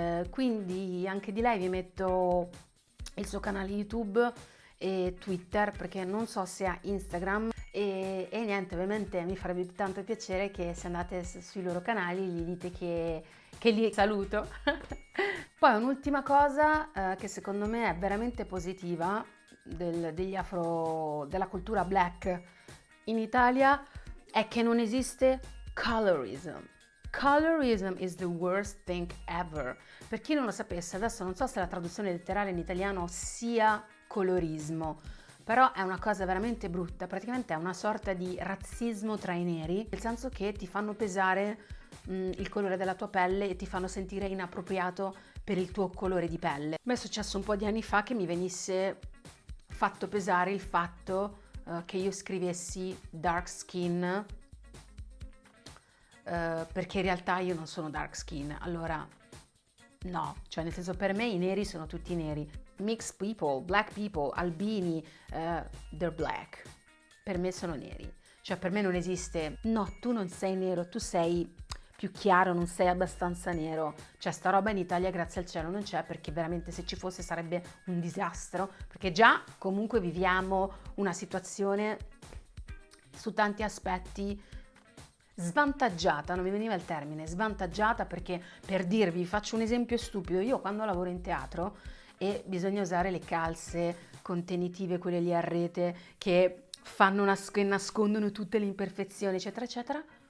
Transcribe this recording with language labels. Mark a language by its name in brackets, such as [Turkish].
[Italian] quindi anche di lei vi metto il suo canale YouTube e Twitter perché non so se ha Instagram e niente, ovviamente mi farebbe tanto piacere che se andate sui loro canali gli dite che li saluto. Poi un'ultima cosa che secondo me è veramente positiva della cultura black in Italia è che non esiste colorism. [English] Colorism is the worst thing ever. [Italian] Per chi non lo sapesse, adesso non so se la traduzione letterale in italiano sia colorismo, però è una cosa veramente brutta, praticamente è una sorta di razzismo tra i neri, nel senso che ti fanno pesare il colore della tua pelle e ti fanno sentire inappropriato per il tuo colore di pelle. A me è successo un po' di anni fa che mi venisse fatto pesare il fatto che io scrivessi dark skin perché in realtà io non sono dark skin, allora no, cioè nel senso per me i neri sono tutti neri. [English] Mixed people, black people, albini, they're black. [Italian] Per me sono neri. Cioè per me non esiste, no, tu non sei nero, tu sei più chiaro, non sei abbastanza nero. Cioè sta roba in Italia grazie al cielo non c'è perché veramente se ci fosse sarebbe un disastro. Perché già comunque viviamo una situazione su tanti aspetti svantaggiata, non mi veniva il termine, svantaggiata perché per dirvi, faccio un esempio stupido, io quando lavoro in teatro e bisogna usare le calze contenitive, quelle lì a rete, che che nascondono tutte le imperfezioni, eccetera, eccetera.